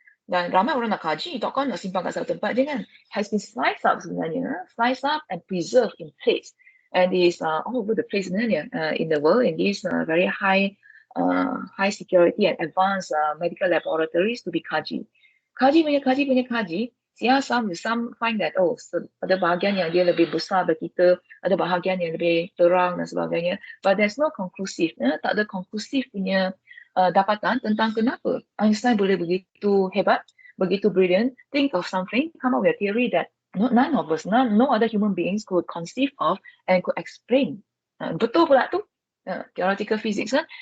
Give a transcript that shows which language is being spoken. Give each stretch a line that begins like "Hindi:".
Malay: Dan ramai orang nak kaji, takkan nak simpan kat satu tempat je kan.
English: Has been sliced up
Malay: sebenarnya,
English: sliced up and preserved in place. And is all over the place sebenarnya in the world, in these very high security and advanced medical laboratories to be kaji.
Malay: Kaji.
English: Some find that,
Malay: ada bahagian yang dia lebih besar dari kita, ada bahagian yang lebih terang dan sebagainya.
English: But there's no conclusive,
Malay: tak ada conclusive punya dapatan tentang kenapa Einstein boleh begitu hebat, begitu
English: brilliant, think of something, come up with a theory that none of us, no other human beings could conceive of and could explain.
Malay: Betul pula tu.
English: Theoretical physics.